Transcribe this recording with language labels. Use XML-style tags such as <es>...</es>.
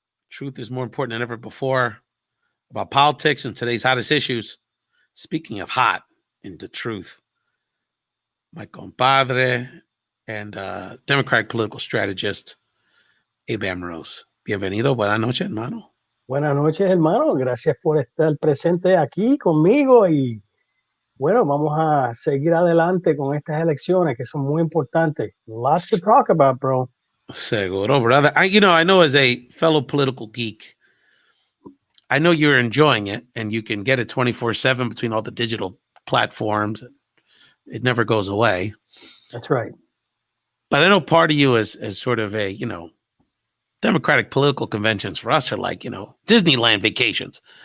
<en>Truth is more important than ever before about politics and today's hottest issues. Speaking of hot, into truth, my compadre and Democratic political strategist, Abe Amoros.</en> <es>Bienvenido. Buenas noches, hermano. Buenas noches, hermano. Gracias por estar presente aquí conmigo y bueno, vamos a seguir adelante con estas elecciones que son muy importantes.</es> <en>Lots to talk about, bro.</en> <es>Seguro, brother.</es> <en>I know as a fellow political geek, I know you're enjoying it and you can get it 24/7 between all the digital platforms. It never goes away. That's right. But I know part of you is sort of a, Democratic political conventions for us are like, Disneyland vacations.</en>